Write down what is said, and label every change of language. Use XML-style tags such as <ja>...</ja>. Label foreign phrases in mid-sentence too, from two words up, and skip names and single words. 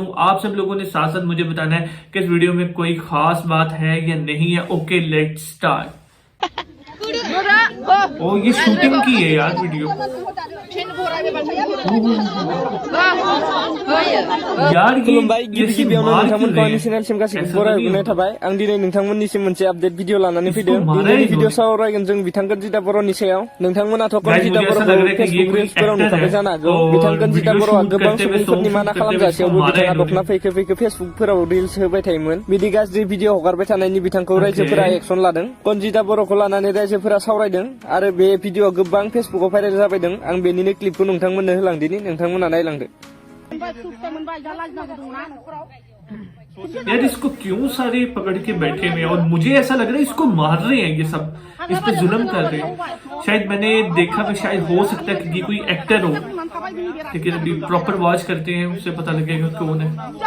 <hi>आप सब लोगों ने साथ साथ मुझे बताना है कि इस वीडियो में कोई खास बात है या नहीं है।</hi> <en>okay, let's start.</en> <hi>ओ, ये शूटिंग की है यार वीडियो। यार</hi> <brx>खुलुमबाय, गिबि गिबियावनो नोंथांमोनखौ आंनि चेनेलसिम गासैखौबो बरायहरनाय थाबाय। आं दिनै नोंथांमोननिसिम मोनसे आपडेट भिडिअ लानानै फैदों। दिनैनि भिडिअ सावरायगोन जों बिथां कनजिता बर'नि सायाव। नोंथांमोनाथ' कनजिता बर'खौ फेसबुक रिल्सफोराव नुखाबाय जानो हागौ। बिथां कनजिता बर'आ गोबां सुबुंफोरनि माना खालामजासेयावबो बिथाङा दख'ना फैखो फेसबुकफोराव रिल्स होबाय थायोमोन। बिदि गाज्रि भिडिअ हगारबाय थानायनि बिथांखौ रायजोफोरा एक्सन लादों। कनजिता बर'खौ लानानै रायजोफोरा सावरायदों आरो बे भिडिअआ गोबां फेसबुकाव भाइरेल जाबायदों। आं बेनिनो क्लिपखौ नोंथांमोननो होलांदिनि, नोंथांमोना नायलांदो।</brx> <hi>यार, इसको क्यों सारे पकड़ के बैठे हुए हैं और मुझे ऐसा लग रहा है इसको मार रहे हैं, ये सब इस पे जुल्म कर रहे हैं। शायद मैंने देखा कि शायद हो सकता है कि कोई एक्टर हो, लेकिन अभी</hi> <en>proper watch</en> <hi>करते हैं, उससे पता लगेगा कौन है।</hi>